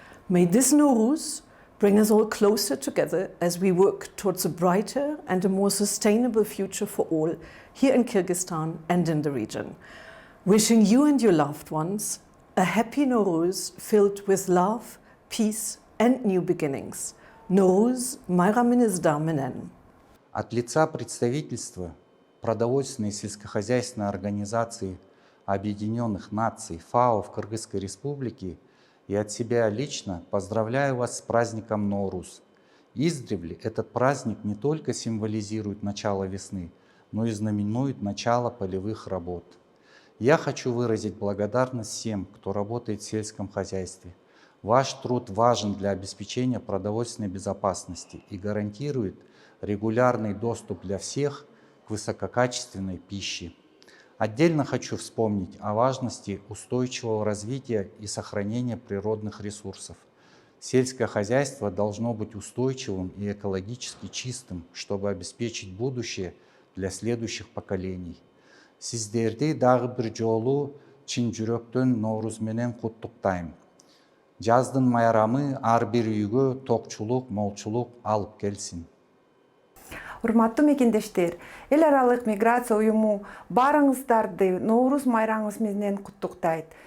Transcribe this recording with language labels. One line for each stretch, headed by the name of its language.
English: May this Nooruz bring us all closer together as we work towards a brighter and a more sustainable future for all here in Kyrgyzstan and in the region. Wishing you and your loved ones a happy Nooruz filled with love, peace, and new beginnings.
Kyrgyz: Nooruz майрамдап.
Russian: От лица представительства продовольственной и сельскохозяйственной организации Объединенных Наций ФАО в Кыргызской Республике и от себя лично поздравляю вас с праздником Ноорuz. Издревле этот праздник не только символизирует начало весны, но и знаменует начало полевых работ. Я хочу выразить благодарность всем, кто работает в сельском хозяйстве. Ваш труд важен для обеспечения продовольственной безопасности и гарантирует регулярный доступ для всех к высококачественной пище. Отдельно хочу вспомнить о важности устойчивого развития и сохранения природных ресурсов. Сельское хозяйство должно быть устойчивым и экологически чистым, чтобы обеспечить будущее для следующих поколений.
Kyrgyz: Сиздерди дагы бир жолу чын жүрөктөн Ноорuz менен куттуктайм. Жаздын майрамы ар бир үйгө токчулук, молчулук алып келсин. Урматтуу мекендештер, эл аралык миграция уюму баарыңыздарды Ноорuz майрамыңыз менен куттуктайт.